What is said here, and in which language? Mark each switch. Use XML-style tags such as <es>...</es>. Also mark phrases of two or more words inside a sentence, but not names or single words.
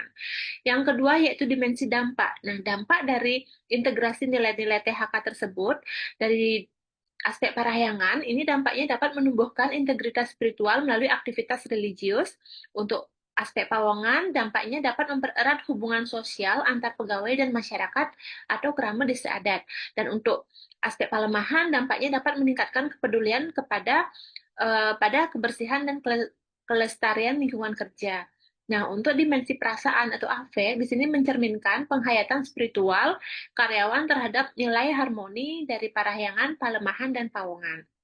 <id>Yang kedua yaitu dimensi dampak. Nah, dampak dari integrasi nilai-nilai THK tersebut dari aspek parahyangan, ini dampaknya dapat menumbuhkan integritas spiritual melalui aktivitas religius. Untuk aspek pawongan, dampaknya dapat mempererat hubungan sosial antar pegawai dan masyarakat atau kerama desa adat. Dan untuk aspek palemahan, dampaknya dapat meningkatkan kepedulian pada kebersihan dan kelestarian lingkungan kerja. Nah, untuk dimensi perasaan atau afek, di sini mencerminkan penghayatan spiritual karyawan terhadap nilai harmoni dari parahyangan, palemahan, dan pawongan.</id>